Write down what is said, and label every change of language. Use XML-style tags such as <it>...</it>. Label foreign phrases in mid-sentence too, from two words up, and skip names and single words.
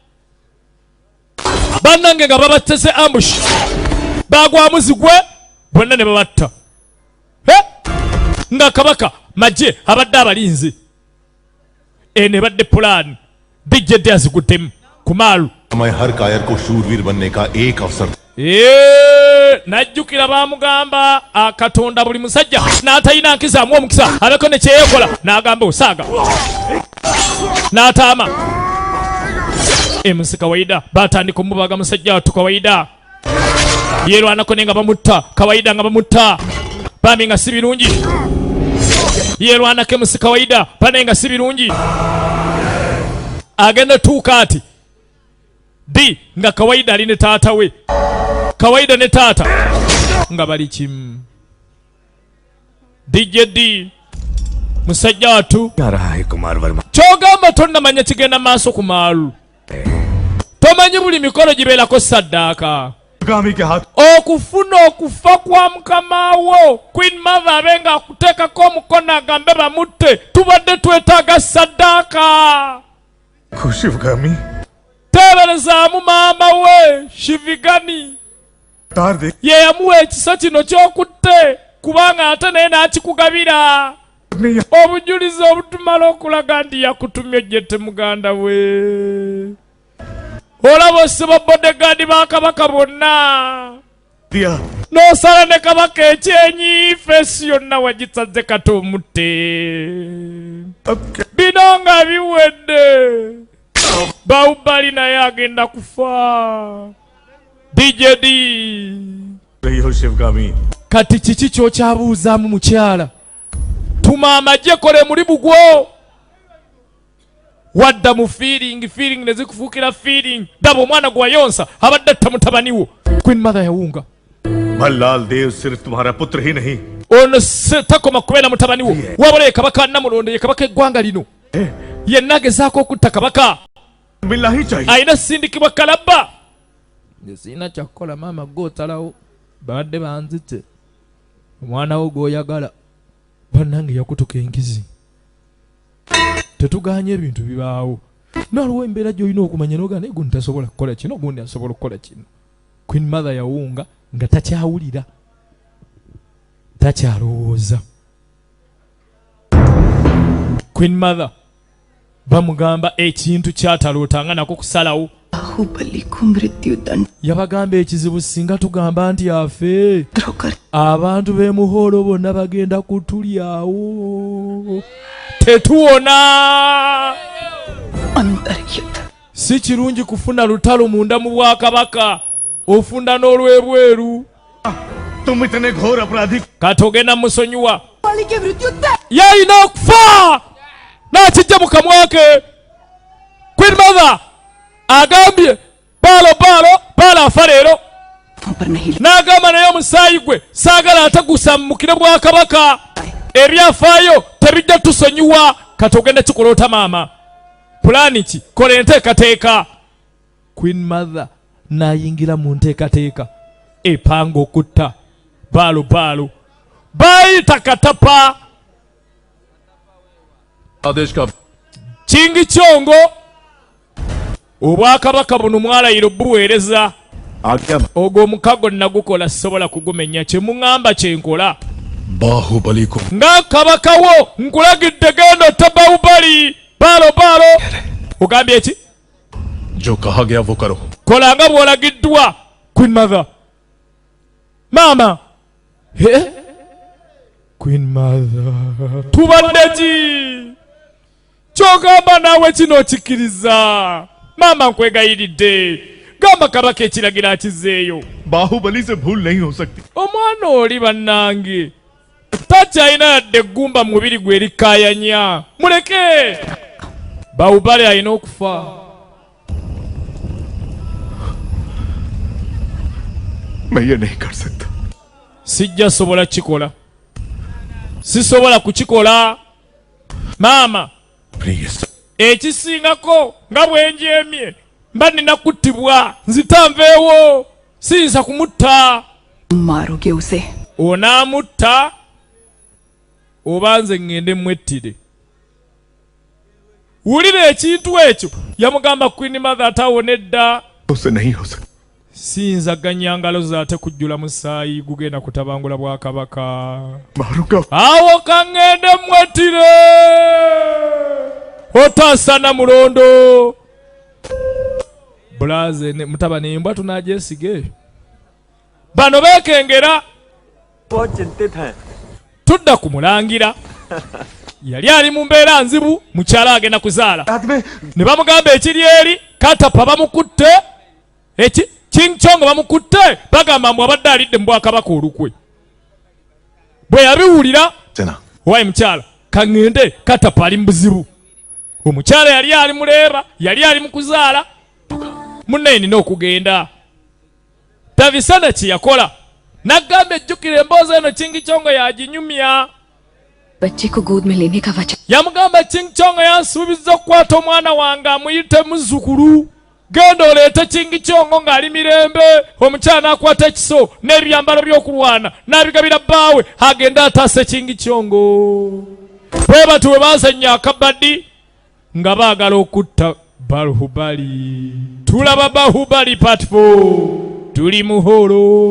<lg>bannange nga babattese ambush bagwamu zigwe bonna ne babatta nga kabaka Majje abadde abalinzi ne badde pulaani DJD aziguddemu ku maalu</lg> <hi>मैं हर कायर को शूरवीर बनने का एक अवसर</hi> <lg>najjukira baamugamba akatonda buli musajja n'atalina nkizaamu omukisa abeko ne kyeyekola n'agamba osaaga n'ataama MC Kawaida batandika omubaga musajja watu Kawaida yeerwanako ne nga bamutta Kawaida nga bamutta bambi nga si birungi yeerwanako MC Kawaida bane nga si birungi agenda tuuka ati di nga Kawaida ali ne taata we Kawaida ne taata nga bali kimu DJD musajja watu</lg> <hi>क्या रहा है कुमार वर्मा</hi> <lg>kyogamba tonnamanya kigenda maaso ku maalu tomanyi buli mikolo gibeerako saddaaka</lg> <hi>गामी के हाथ</hi> <lg>okufuna okufa kwa mukamawo Queen Mother abenga akuteekako omukono agambe bamutte tubadde twetaaga saddaaka</lg> <hi>खुशिवगामी</hi> <lg>teeberezaamu maama we Shivigani</lg> <hi>तार दे</hi> <lg>ye yamuwa ekisa kino ky'okutte kubanga ate naye n'akikugabira obujulizi obutumala okulaga nti yakutumye jjete muganda we olaba osiba bodegaadi ba kabaka bonna</lg> <hi>दिया</hi> <lg>n'osala ne kabaka ekyenyi feesi yonna wagisaze kati omutte</lg> <hi>अब क्या</hi> <lg>bino nga biwedde Baubali naye agenda kufa DJD</lg> <hi>रही हो शिवगामी</hi> <lg>kati kiki kyokyabuuzaamu mukyala tuma amagye kole muli bugwo wadda mu feeling ne zikufuukira feeling daba omwana gwe wayonsa abadde atta mutabaniwo Queen Mother yawunga</lg> <hi>भल्लाल देव सिर्फ तुम्हारा पुत्र ही नहीं</hi> <lg>ono takoma kubeera mutabaniwo wabula ye kabaka Namulondo ye kabaka eggwanga lino yenna agezaako okutta kabaka</lg> <hi>मिलना ही चाहिए</hi> <lg>alina sindikibwa kalabba sirina kyakukola maama gw'otalawo babadde banzite omwana wo gw'oyagala bannange yakutuka enkizi tetuganye ebintu bibaawo naliwo embeera gy'olina okumanya noga naye gundi tasobola kukola kino gundi asobola okukola kino Queen Mother yawunga nga takyawulira takyalowooza Queen Mother bamugamba ekintu kyatalootanga nako kusalawo</lg> <hi>बाहुबली को मृत्यु दंड</hi> <lg>yabagamba ekizibu singa tugamba nti afe</lg> <hi>कर</hi> <lg>abantu b'e Muholo bonna bagenda kutulyawo tetuwona</lg> <hi>अंतर युद्ध</hi> <lg>si kirungi kufuna lutalo munda mu bwakabaka ofunda n'olwebweru</lg> <hi>तुम इतने घोर अपराधी</hi> <lg>kati ogenda musonyiwa</lg> <hi>वाली की मृत्यु तय</hi> <lg>yalina okufa n'akijja mu kamwa ke Queen Mother agambye baalo afa leero</lg> <hi>पर नहीं</hi> <lg>n'agamba naye omusaayi gwe saagala atagusammukire bwakabaka ebyafaayo tebijja tusonyiwa kati ogenda kikoloota maama pulaani ki kola enteekateeka Queen Mother n'ayingira mu nteekateeka epanga okutta baalo baayita katapa</lg> <hi>आदेश का</hi> <lg>kingi kyongo obwakabaka buno mwalayiro buweereza</lg> <hi>आज्ञा</hi> <lg>ogwo omukago nagukola sobola kugumenya kyemuŋŋamba kyenkola</lg> <hi>बाहुबली को</hi> <lg>nga kabaka wo nkulagidde genda otta Baubali baalo ogambye eki</lg> <hi>जो कहा गया वो करो</hi> <lg>kola nga bw'olagiddwa Queen Mother maama Queen Mother tubadde ki kyogamba naawe kino okikkiriza maama nkwegayiridde gamba kabaka ekiragira akizeeyo</lg> <hi>बाहुबली से भूल नहीं हो सकती</hi> <lg>omwana oli bannange takyalina yadde eggumba mu mubiri gwe erikaayanya muleke Baubali alina okufa</lg> <hi>मैं ये नहीं कर सकता</hi> <lg>sijja sobola kikola sisobola kukikola maama</lg> <en>Please.</en> <lg>ekisingako nga bwenjeemye mba nina kuttibwa nzitanveewo siyinza kumutta</lg> <hi>मारोगे उसे</hi> <lg>onaamutta oba nze ŋŋende mwettire wulira ekintu ekyo yamugamba Queen Mother atawona edda</lg> <hi>उसे नहीं हो सकता</hi> <lg>siyinza ganya ngalo ze ate kujjula musaayi gugenda kutabangula bwakabaka</lg> <hi>मारूंगा</hi> <lg>awo kaŋŋende mwettire otaasana mulondo bulaze mutabani embwa tunagyesige bano beekengera</lg> <hi>बहुत चिंतित हैं</hi> <lg>tudda ku mulangira yali ali mu mbeera nzibu mukyala agenda kuzaala ne bamugamba ekiri eri katapa bamukutte King Chongo bamukutte bagamba mbu abadde alidde mu bwakabaka olukwe bwe yabiwulira</lg> <hi>सेना</hi> <lg>owaye mukyala kaŋŋende katapa ali mu buzibu omukyala yali ali muleeba yali ali mu kuzaala munne nina okugenda tavisana kye yakola naggamba ejjukira emboozi eno King Chongo yaginyumya</lg> <hi>बच्चे को गोद में लेने का वचन</hi> <lg>yamugamba King Chongo yansuubiza okukwata omwana wange amuyite muzzukulu genda oleete King Chongo ng'ali mirembe omukyala n'akwata ekiso n'ebyambalo by'okulwana n'abigabira bbaawe agenda ataase King Chongo bwe bati bwe bazannya akabaddi nga baagala okutta Bahubali tulaba Bahubali part 4 tuli muholo</lg>